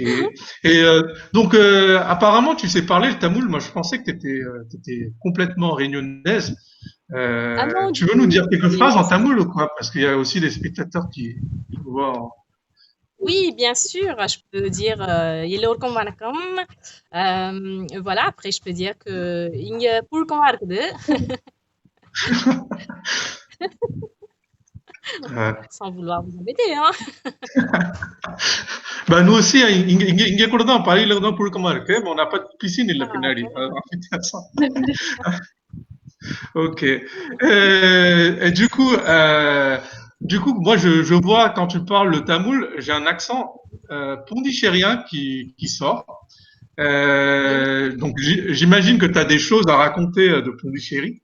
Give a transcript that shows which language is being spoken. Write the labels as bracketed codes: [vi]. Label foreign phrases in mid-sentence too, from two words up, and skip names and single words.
[fr] Et donc, apparemment, tu sais parler le tamoul. Moi, je pensais que tu étais complètement réunionnaise. Ah non, Tu du veux nous tout. dire quelques Mais phrases en tamoul ou quoi? Parce qu'il y a aussi des spectateurs qui nous voient oui, bien sûr, je peux dire [ta] எல்லோருக்கும் வணக்கம். [fr] Voilà, après je peux dire que [ta] இங்க புழுக்கமா இருக்குது. [fr] en... Sans vouloir vous embêter, hein. Nous aussi, [ta] இங்க கூட தான் பள்ளியில தான் புழுக்கமா இருக்கு. [fr] Mais on n'a pas de piscine இல்ல Ah, [ta] பின்னாடி. [fr] bon. [ta] வித்தியாசம். [fr] Ok. Et du coup, moi, je vois quand tu parles le tamoul, j'ai un accent pondichérien qui sort. Mhm. Donc, j'imagine que tu as des choses à raconter de Pondichéry.